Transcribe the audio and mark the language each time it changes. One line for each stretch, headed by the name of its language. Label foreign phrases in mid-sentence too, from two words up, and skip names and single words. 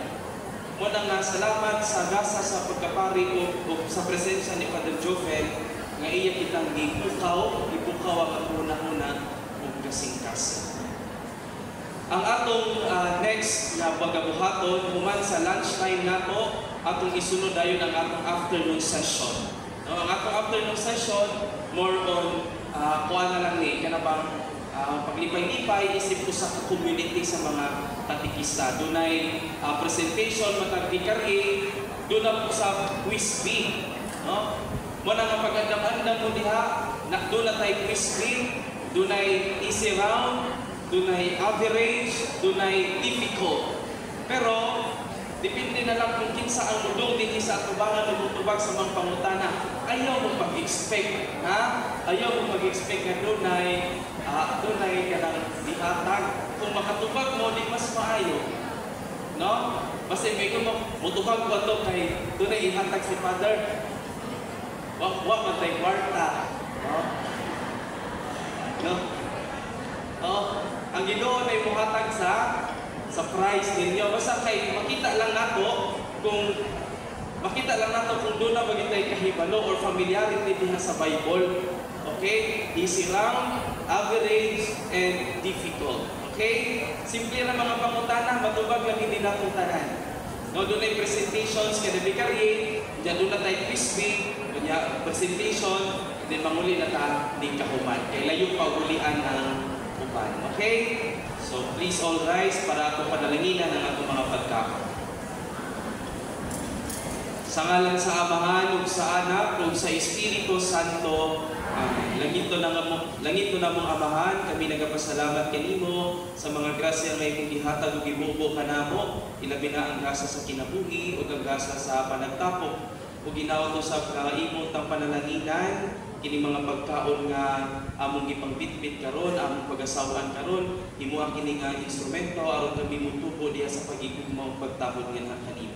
Cebuano: Muna nga salamat sa gasa sa pagkapari o sa presensya ni Father Joffel nga iya kitang ipukaw ang una-una o kasing-kasing. Ang atong next na pagabuhaton, human sa lunchtime nato, atong isunod ayon ang atong
English: afternoon session.
Cebuano: No, ang atong
English: afternoon session, more on
Cebuano: kuha na lang ni, kanabang paglipay-lipay, isip ko sa community sa mga katikista. Doon ay presentation, matag-vikari, doon na po sa
English: quiz bee.
Cebuano: No? Muna nga pag-andam-andam mo diha, doon na tayo
English: quiz bee,
Cebuano: doon ay
English: easy round,
Cebuano: doon ay average, doon ay difficult. Pero, depende na lang kung kinsa ang mudong din sa atubangan o mutubag sa mga pangutana. Ayaw mo mag-expect, ha? Ayaw mo mag-expect na doon ay kanang dihatag. Kung makatubag mo, di mas maayo. No? Basta may kung mutubag ko ito kay doon ay ihatag si Father. Wag matay kwarta. No? No? Oh, ang Ginoo ay muhatag sa price ninyo. Basta kay makita lang nato kung doon na magitay kahibalo or familiarity diha sa Bible.
English: Okay? Easy round, average, and difficult. Okay?
Cebuano: Simple na mga pangutana, matubag lang hindi natong tanan. No, doon ay presentations kada vicariate, diyan doon na tayo
English: quiz bee,
Cebuano: presentation, then manguli na ta di kahuman. Kay layo pa ulian ang uban. Okay?
English: So please all rise
Cebuano: para ato padalanginan ang atong mga pagkaon. Sa ngalan sa Amahan ug sa Anak ug sa Espiritu Santo. Amen. Langito na mong Amahan, kami nagapasalamat kanimo sa mga grasya nga imong gihatag ug gibubo kanamo, ilabi na ang grasya sa kinabuhi ug ang grasya sa panagtapok ug ginawa to sa imong tang panalaginan kini mga pagkaon nga among gipangbitbit karon, among pag-asawaan karon, himuha kini nga instrumento aron kami motubo diha sa pagigugma ug pagtabon nga kanimo.